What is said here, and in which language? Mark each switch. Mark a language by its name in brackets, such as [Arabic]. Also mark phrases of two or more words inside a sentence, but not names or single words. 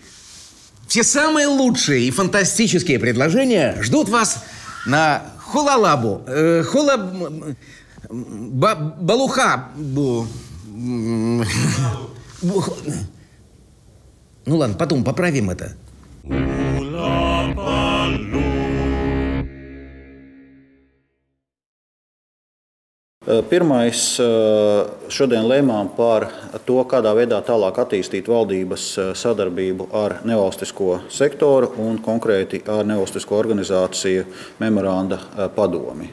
[Russian] Все самые лучшие и фантастические предложения ждут вас на Холалабу. Балухабу. Ну ладно, потом поправим это. [Latvian] Pirmais, šodien lēmām par to, kādā veidā tālāk attīstīt valdības sadarbību ar nevalstisko sektoru un konkrēti ar nevalstisko organizāciju memoranda padomi.